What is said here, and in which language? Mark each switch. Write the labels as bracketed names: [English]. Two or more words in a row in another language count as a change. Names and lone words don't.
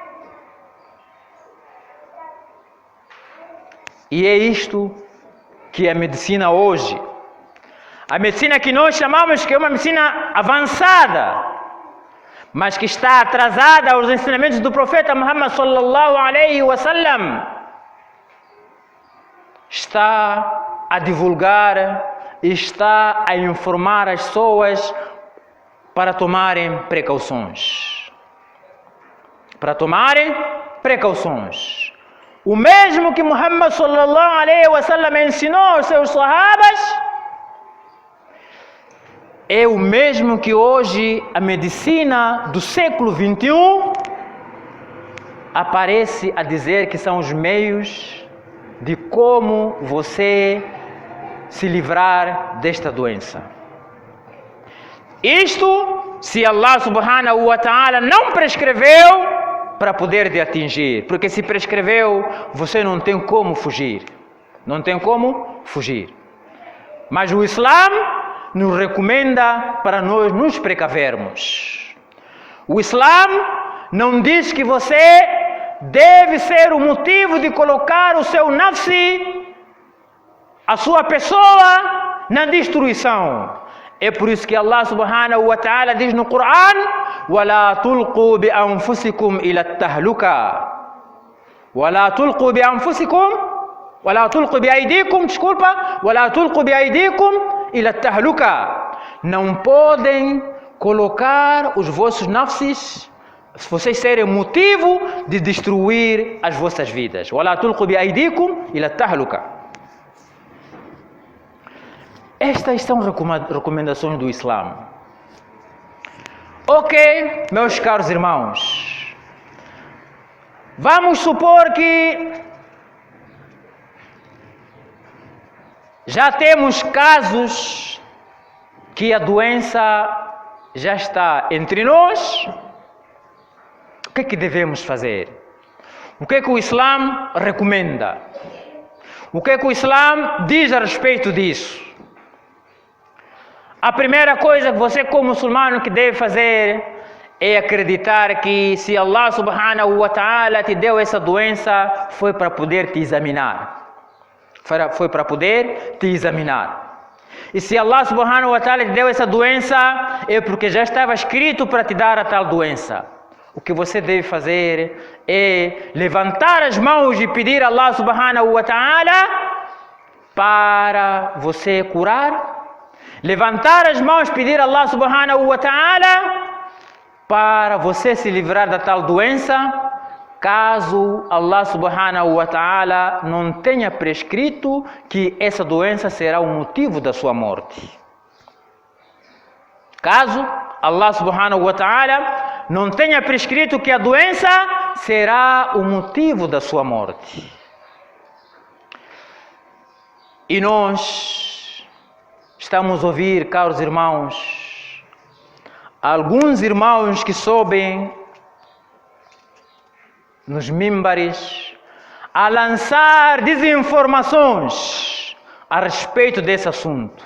[Portuguese] E é isto que é a medicina hoje. A medicina que nós chamamos que é uma medicina avançada, mas que está atrasada aos ensinamentos do profeta Muhammad [Arabic] صلى الله عليه وسلم, [Portuguese] está a divulgar e está a informar as pessoas para tomarem precauções. Para tomarem precauções. O mesmo que Muhammad [Arabic] صلى الله عليه وسلم [Portuguese] ensinou aos seus sahabas é o mesmo que hoje a medicina do século 21 aparece a dizer que são os meios de como você se livrar desta doença. Isto, se [Arabic] الله سبحانه وتعالى [Portuguese] não prescreveu para poder de atingir, porque se prescreveu, você não tem como fugir. Não tem como fugir. Mas o Islã nos recomenda para nós nos precavermos. O Islã não diz que você deve ser o motivo de colocar o seu nafsi, a sua pessoa, na destruição. É por isso que [Arabic] الله سبحانه وتعالى [Portuguese] diz no Coran: [Arabic] وَلَا تُلْقُوا بِأَنفُسِكُمْ إِلَى التَّهْلُكَةِ وَلَا تُلْقُوا بِأَنفُسِكُمْ وَلَا تُلْقُوا بِأَيْدِيكُمْ وَلَا تُلْقُوا بِأَيْدِيكُمْ إِلَى التَّهْلُكَةِ. [Portuguese] Não podem colocar os vossos nafsis, se vocês serem motivo de destruir as vossas vidas. [Arabic] وَلَا تُلْقُوا بِأَيْدِيكُمْ إِلَى التَّهْلُكَةِ. [Portuguese] Estas são recomendações do Islã. Ok, meus caros irmãos, vamos supor que já temos casos que a doença já está entre nós. O que é que devemos fazer? O que é que o Islã recomenda? O que é que o Islã diz a respeito disso? A primeira coisa que você, como muçulmano, que deve fazer é acreditar que se [Arabic] الله سبحانه وتعالى [Portuguese] te deu essa doença, foi para poder te examinar. Foi para poder te examinar. E se [Arabic] الله سبحانه وتعالى [Portuguese] te deu essa doença, é porque já estava escrito para te dar a tal doença. O que você deve fazer é levantar as mãos e pedir a [Arabic] الله سبحانه وتعالى [Portuguese] para você curar. Levantar as mãos e pedir a [Arabic] الله سبحانه وتعالى [Portuguese] para você se livrar da tal doença, caso [Arabic] الله سبحانه وتعالى [Portuguese] não tenha prescrito que essa doença será o motivo da sua morte. Caso [Arabic] الله سبحانه وتعالى [Portuguese] não tenha prescrito que a doença será o motivo da sua morte. E nós estamos a ouvir, caros irmãos, alguns irmãos que sobem nos mimbares a lançar desinformações a respeito desse assunto.